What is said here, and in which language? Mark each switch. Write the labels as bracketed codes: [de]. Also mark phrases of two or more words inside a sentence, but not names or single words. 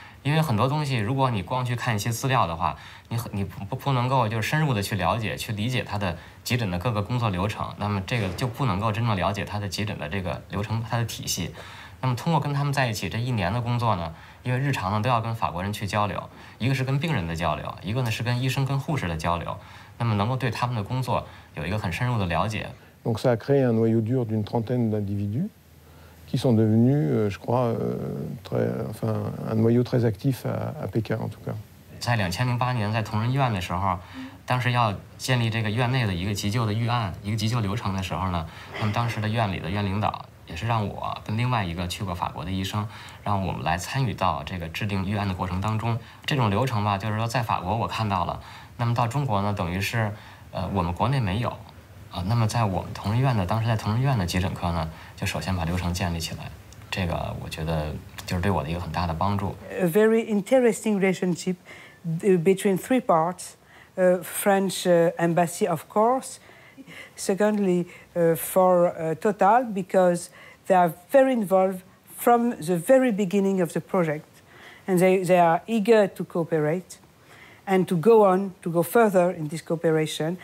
[zh] 因为很多东西，如果你光去看一些资料的话，你不能够就是深入的去了解、去理解它的急诊的各个工作流程，那么这个就不能够真正了解它的急诊的这个流程、它的体系。那么通过跟他们在一起这1年的工作呢，因为日常呢都要跟法国人去交流，一个是跟病人的交流，一个呢是跟医生跟护士的交流，那么能够对他们的工作有一个很深入的了解。 [fr] Donc ça a créé un noyau dur d'une trentaine d'individus qui sont devenus, je crois, un noyau très actif à Pékin en tout cas. [zh] 在2008年在同仁医院的时候，当时要建立这个院内的一个急救的预案、一个急救流程的时候呢，那么当时的院里的院领导也是让我跟另外一个去过法国的医生，让我们来参与到这个制定预案的过程当中。这种流程吧，就是说在法国我看到了，那么到中国呢，等于是我们国内没有那么在我们同仁医院的当时在同仁医院的急诊科呢，就首先把流程建立起来，这个我觉得就是对我的一个很大的帮助。 [en] A very interesting relationship between 3 parts: French embassy, of course. Secondly, for Total, because they are very involved from the very beginning of the project, and they are eager to cooperate and to go further in this cooperation.